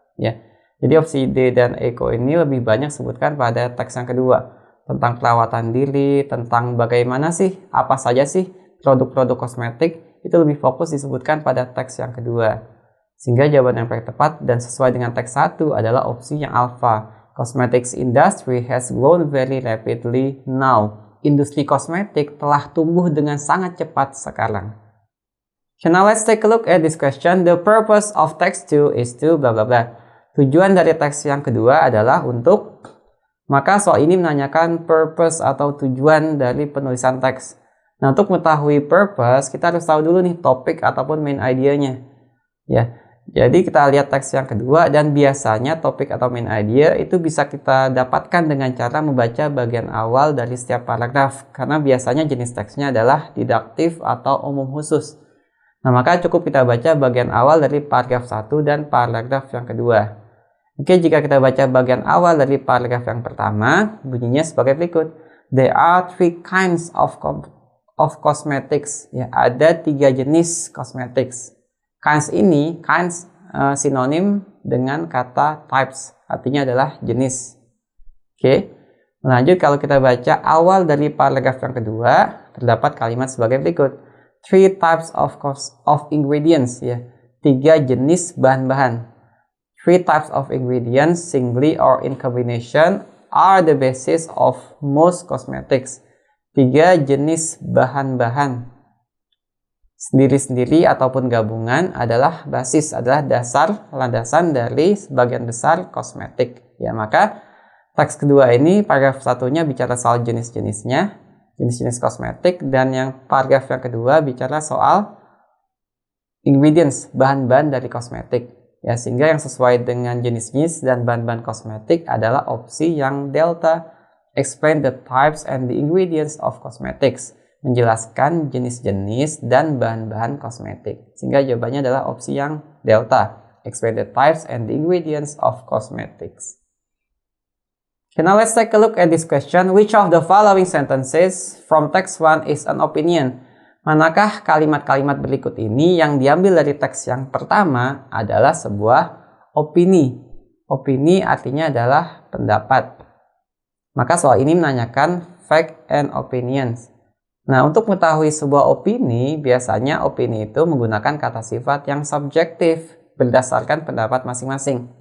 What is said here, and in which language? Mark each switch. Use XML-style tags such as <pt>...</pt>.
<id>Ya, jadi opsi D dan eco ini lebih banyak disebutkan pada teks yang kedua. Tentang perawatan diri, tentang bagaimana sih, apa saja sih produk-produk kosmetik, itu lebih fokus disebutkan pada teks yang kedua. Sehingga jawaban yang paling tepat dan sesuai dengan teks 1 adalah opsi yang alpha.</id> <en>Cosmetics industry has grown very rapidly now.</en> <id>Industri kosmetik telah tumbuh dengan sangat cepat sekarang.</id> <en>So now let's take a look at this question. The purpose of text 2 is to bla bla bla.</en> <id>Tujuan dari teks yang kedua adalah untuk, maka soal ini menanyakan purpose atau tujuan dari penulisan teks. Nah, untuk mengetahui purpose, kita harus tahu dulu nih topik ataupun main idea-nya. Ya. Jadi kita lihat teks yang kedua, dan biasanya topik atau main idea itu bisa kita dapatkan dengan cara membaca bagian awal dari setiap paragraf, karena biasanya jenis teksnya adalah didaktif atau umum khusus. Nah, maka cukup kita baca bagian awal dari paragraf 1 dan paragraf yang kedua. Oke, jika kita baca bagian awal dari paragraf yang pertama, bunyinya sebagai berikut.</id> <en>There are 3 kinds of cosmetics.</en> <id>Ya, ada 3 jenis cosmetics. Kinds ini, sinonim dengan kata types, artinya adalah jenis. Oke, lanjut kalau kita baca awal dari paragraf yang kedua, terdapat kalimat sebagai berikut.</id> <en>3 types of ingredients,</en> <id>ya, 3 jenis bahan-bahan.</id> <en>3 types of ingredients, singly or in combination, are the basis of most cosmetics.</en> <id>3 jenis bahan-bahan sendiri-sendiri ataupun gabungan adalah basis, adalah dasar, landasan dari sebagian besar kosmetik. Ya, maka teks kedua ini paragraf satunya bicara soal jenis-jenisnya, jenis-jenis kosmetik, dan yang paragraf yang kedua bicara soal ingredients, bahan-bahan dari kosmetik. Ya, sehingga yang sesuai dengan jenis-jenis dan bahan-bahan kosmetik adalah opsi yang delta,</id> <en>explain the types and the ingredients of cosmetics,</en> <id>menjelaskan jenis-jenis dan bahan-bahan kosmetik. Sehingga jawabannya adalah opsi yang delta,</id> <en>explain the types and the ingredients of cosmetics. Okay, now let's take a look at this question. Which of the following sentences from text 1 is an opinion?</en> <id>Manakah kalimat-kalimat berikut ini yang diambil dari teks yang pertama adalah sebuah opini? Opini artinya adalah pendapat. Maka soal ini menanyakan</id> <en>fact and opinions.</en> <id>Nah, untuk mengetahui sebuah opini, biasanya opini itu menggunakan kata sifat yang subjektif berdasarkan pendapat masing-masing.</id>